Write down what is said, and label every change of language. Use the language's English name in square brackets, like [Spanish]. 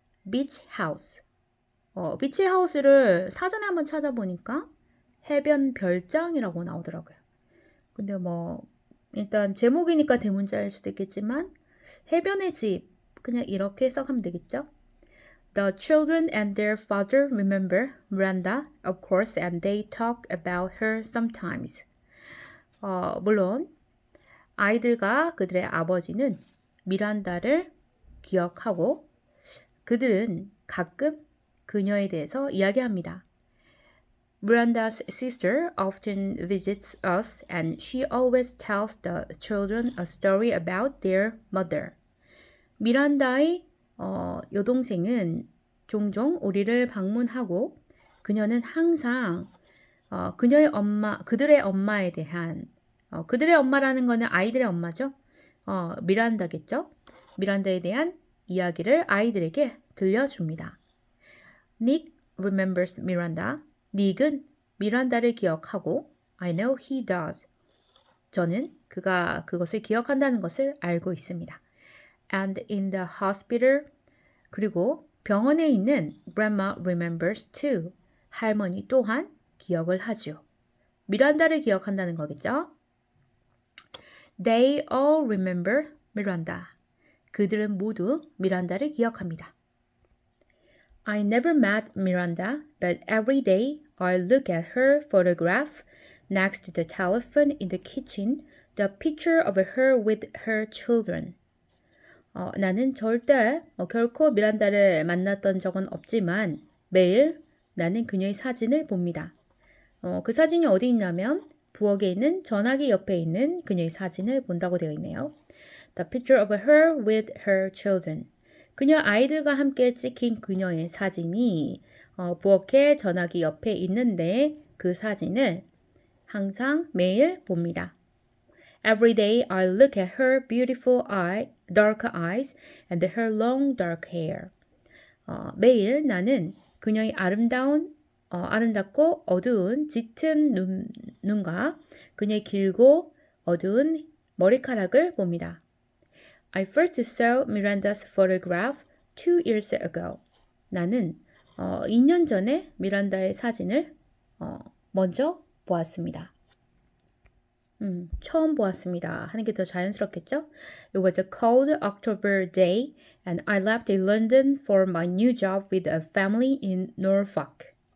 [English] Beach House. [Korean] 비치 하우스를 사전에 한번 찾아보니까 해변 별장이라고 나오더라고요. 근데 뭐 일단 제목이니까 대문자일 수도 있겠지만 해변의 집 그냥 이렇게 해석하면 되겠죠? [English] The children and their father remember Miranda, of course, and they talk about her sometimes. [Korean] 물론 아이들과 그들의 아버지는 미란다를 기억하고 그들은 가끔 그녀에 대해서 이야기합니다. [English] Miranda's sister often visits us and she always tells the children a story about their mother. [Korean] 미란다의 여동생은 종종 우리를 방문하고 그녀는 항상 그녀의 엄마, 그들의 엄마에 대한 그들의 엄마라는 거는 아이들의 엄마죠. 미란다겠죠. 미란다에 대한 이야기를 아이들에게 들려줍니다. [English] Nick remembers Miranda. [Korean] 닉은 미란다를 기억하고 [English] I know he does. [Korean] 저는 그가 그것을 기억한다는 것을 알고 있습니다. [English] And in the hospital [Korean] 그리고 병원에 있는 [English] Grandma remembers too. [Korean] 할머니 또한 기억을 하죠. 미란다를 기억한다는 거겠죠? [English] They all remember Miranda. [Korean] 그들은 모두 미란다를 기억합니다. [English] I never met Miranda, but every day I look at her photograph next to the telephone in the kitchen, the picture of her with her children. [Korean] 나는 절대 결코 미란다를 만났던 적은 없지만 매일 나는 그녀의 사진을 봅니다. 그 사진이 어디 있냐면 부엌에 있는 전화기 옆에 있는 그녀의 사진을 본다고 되어 있네요. [English] The picture of her with her children. [Korean] 그녀 아이들과 함께 찍힌 그녀의 사진이 부엌의 전화기 옆에 있는데 그 사진을 항상 매일 봅니다. [English] Every day I look at her beautiful dark eyes and her long dark hair. [Korean] 매일 나는 그녀의 아름답고 어두운 짙은 눈과 그녀의 길고 어두운 머리카락을 봅니다. [English] I first saw Miranda's photograph 2 years ago. [Korean] 나는 2년 전에 미란다의 사진을 먼저 보았습니다. 처음 보았습니다. 하는 게 더 자연스럽겠죠? [English] It was a cold October day and I left London for my new job with a family in Norfolk.